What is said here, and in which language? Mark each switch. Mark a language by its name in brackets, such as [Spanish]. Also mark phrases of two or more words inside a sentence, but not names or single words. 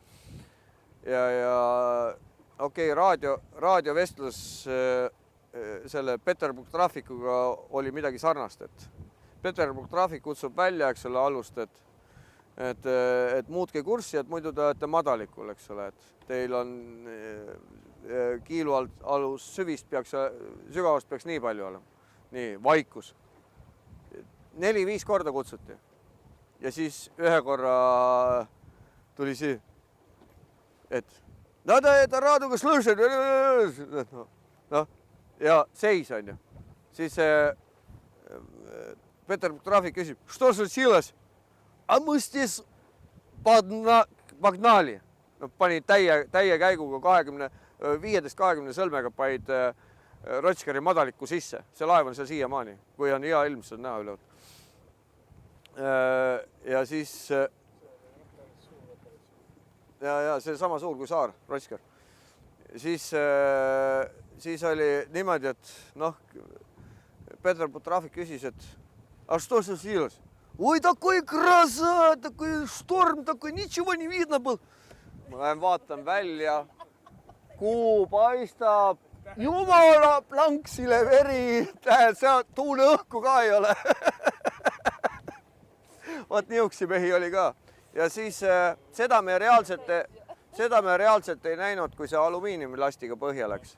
[Estonian] Ja okei, raadiovestlus selle Peterburi traafikuga oli midagi sarnast, et Peterburi traafik kutsub välja, eks ole, alust, et muutke kurssi, et muidu te olete madalikul, eks ole, et teil on kiilu alus sügavust peaks nii palju olema. Nii, vaikus. 4-5 korda kutsuti. Ja siis ühe korra tuli see, et nada [Russian] это радуга слышит. [Estonian] No, ja seis on ju. Siis Peterburi traafik küsib, [Russian] что случилось? А мы здесь погнали. [Estonian] No, pani täie käiguga 15-20 sõlmega paid Rotskeri madalikku sisse. See laev on seal siiamaani. Kui on hea ilm, see on näha üle. Ja siis ja see sama suur kui saar, Rotsker. Siis oli niimoodi, et noh, Peterburi traafik küsis, et [Russian] а что случилось? Ой, такой гроза, такой шторм, такой, ничего не видно был. [Estonian] Ma lähen vaatan välja, kuu paistab, jumala planksile veri, seal tuule õhku ka ei ole. Vaat niuksi mehi oli ka. Ja siis seda me reaalselt ei näinud, kui see alumiiniumilastiga põhja läks.